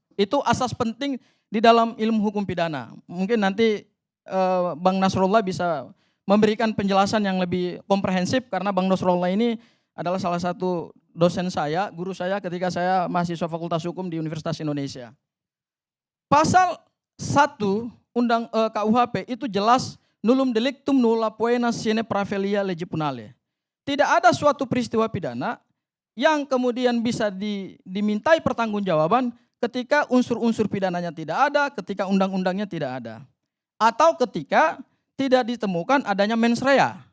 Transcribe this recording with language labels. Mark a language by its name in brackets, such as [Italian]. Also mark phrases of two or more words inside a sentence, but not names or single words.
[Indonesian] Itu asas penting di dalam ilmu hukum pidana. Mungkin nanti Bang Nasrullah bisa memberikan penjelasan yang lebih komprehensif, karena Bang Nasrullah ini adalah salah satu dosen saya, guru saya ketika saya mahasiswa Fakultas Hukum di Universitas Indonesia. Pasal 1 KUHP itu jelas [Latin] nullum delictum nulla poena sine praevelia lege punale. [Indonesian] Tidak ada suatu peristiwa pidana yang kemudian bisa dimintai pertanggungjawaban ketika unsur-unsur pidananya tidak ada, ketika undang-undangnya tidak ada. Atau ketika tidak ditemukan adanya [Latin] mens rea.